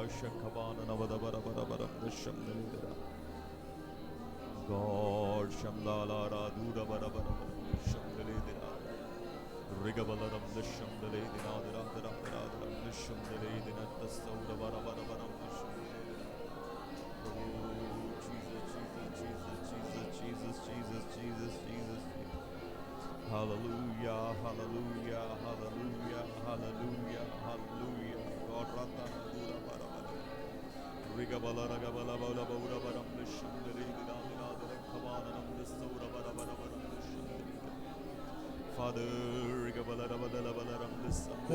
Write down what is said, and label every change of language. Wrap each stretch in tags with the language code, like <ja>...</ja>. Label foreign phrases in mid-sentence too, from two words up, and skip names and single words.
<en>Shakabana Navadabara Barabaram Shamdalidara. God Shamdala Radura Barabaram Shamdalidara. Rigabalaram Shamdalidina Radara Shamdalidina Tasaura Barabaram Shamdalidara. Oh, Jesus. Hallelujah, hallelujah, hallelujah, hallelujah, hallelujah. God Rata Nagura Barabara. Rigabala Ragabala Bala Bura Baram Shandari Dinadina Kamanam the Sura Barabaram Shandari. Father Rigabala Rabadala Balaram the Sun.</en>